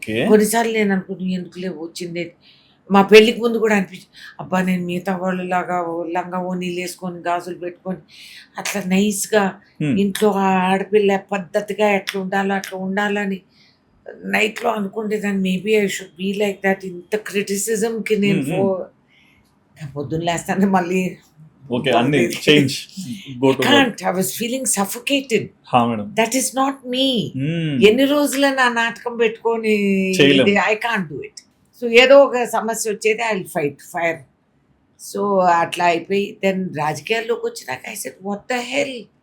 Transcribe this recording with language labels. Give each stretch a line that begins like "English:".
Telugu: కొన్నిసార్లు నేను అనుకున్నాను ఎందుకులే వచ్చింది. మా పెళ్ళికి ముందు కూడా అనిపించింది, అబ్బా నేను మిగతా వాళ్ళు లాగా లంగా ఓనీలు వేసుకొని గాజులు పెట్టుకొని అట్లా నైస్గా ఇంట్లో ఆడపిల్ల పద్ధతిగా ఎట్లా ఉండాలో అట్లా ఉండాలని నైట్లో అనుకుంటేదాన్ని.
English: Maybe I should be like that.
Telugu: ఇంత క్రిటిసిజంకి నేను పొద్దున్న లేస్తాను మళ్ళీ Okay, అన్ని change.
English: Go to work. I was feeling suffocated. That is not me.
Telugu: ఎన్ని రోజులు నా నాటకం పెట్టుకొని
English: I can't do it.
Telugu: So ఏదో ఒక సమస్య వచ్చేది,
English: I will fire.
Telugu: సో అట్లా అయిపోయి దెన్ రాజకీయాల్లోకి వచ్చినాక
English: I said, what the hell?